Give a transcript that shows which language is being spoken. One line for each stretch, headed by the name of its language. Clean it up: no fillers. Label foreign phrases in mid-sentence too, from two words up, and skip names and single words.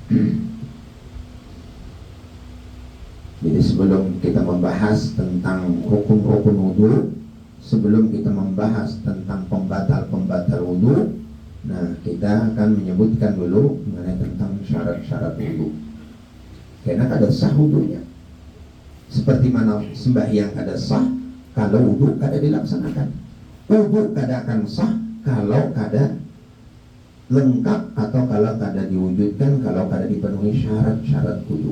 Indonesian: Jadi sebelum kita membahas tentang rukun-rukun wudu, sebelum kita membahas tentang pembatal-pembatal wudu, nah kita akan menyebutkan dulu mengenai tentang syarat-syarat wudu. Karena kada sah wudunya. Seperti mana sembahyang kada sah kalau wudu kada dilaksanakan. Wudu kada akan sah kalau kada lengkap atau kalau kada diwujudkan, kalau kada dipenuhi syarat-syarat wudu.